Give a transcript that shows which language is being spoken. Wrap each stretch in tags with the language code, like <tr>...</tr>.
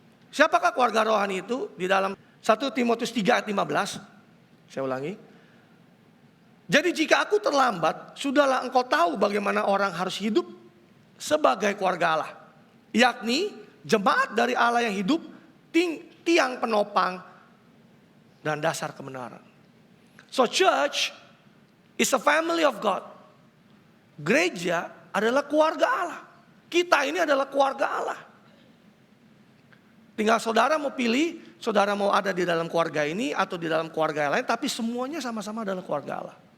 <id>Siapakah keluarga rohani itu? Di dalam 1 Timotius 3 ayat 15. Saya ulangi. Jadi jika aku terlambat, sudahlah engkau tahu bagaimana orang harus hidup sebagai keluarga Allah. Yakni jemaat dari Allah yang hidup, tiang penopang dan dasar kebenaran.</id> <en>So church is a family of God.</en> <id>Gereja adalah keluarga Allah. Kita ini adalah keluarga Allah. Tinggal saudara mau pilih, saudara mau ada di dalam keluarga ini atau di dalam keluarga yang lain, tapi semuanya sama-sama adalah keluarga Allah.</id>